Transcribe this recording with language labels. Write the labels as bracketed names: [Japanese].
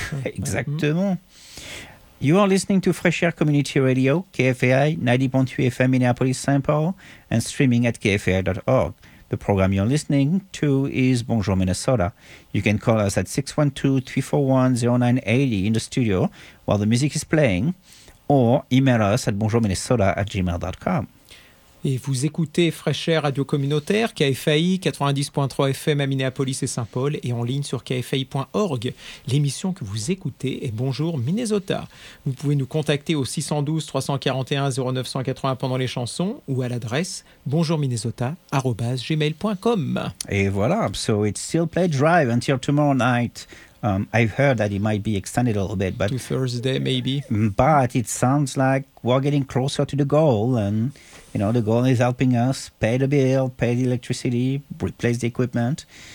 [French] Exactement. [English] You are listening to Fresh Air Community Radio, KFAI, 90.2 FM, Minneapolis, St. Paul, and streaming at kfai.org. The program you're listening to is Bonjour Minnesota. You can call us at 612-341-0980 in the studio while the music is playing or email us at bonjourminnesota@gmail.com. [French] Et vous écoutez Fresh Air Radio Communautaire, KFAI 90.3 FM à Minneapolis et Saint-Paul et en ligne sur kfai.org. L'émission que vous écoutez est Bonjour Minnesota. Vous pouvez nous contacter au 612-341-0980 pendant les chansons ou à l'adresse bonjourminnesota@gmail.com. Et voilà, [English] so it's still play drive until tomorrow night. I've heard that it might be extended a little bit. But to Thursday, maybe. But it sounds like we're getting closer to the goal and... You know, the goal is helping us pay the bill, pay the electricity, replace the equipment.